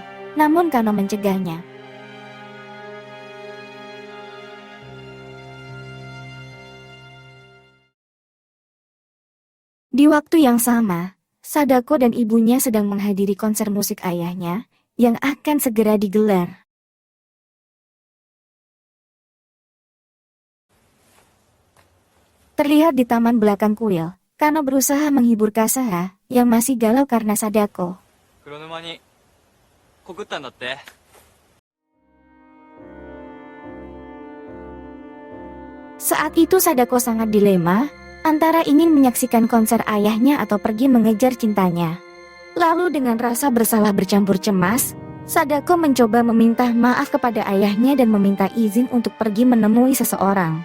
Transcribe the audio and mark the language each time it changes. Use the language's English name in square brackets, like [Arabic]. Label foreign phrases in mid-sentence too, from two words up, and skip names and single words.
[Indonesian] Namun Kano mencegahnya. Di waktu yang sama, Sadako dan ibunya sedang menghadiri konser musik ayahnya yang akan segera digelar. Terlihat di taman belakang kuil, Kano berusaha menghibur Kasaha yang masih galau karena Sadako. [Japanese] 黒沼に告ったんだって。 [Indonesian] Saat itu Sadako sangat dilema antara ingin menyaksikan konser ayahnya atau pergi mengejar cintanya. Lalu dengan rasa bersalah bercampur cemas, Sadako mencoba meminta maaf kepada ayahnya dan meminta izin untuk pergi menemui seseorang.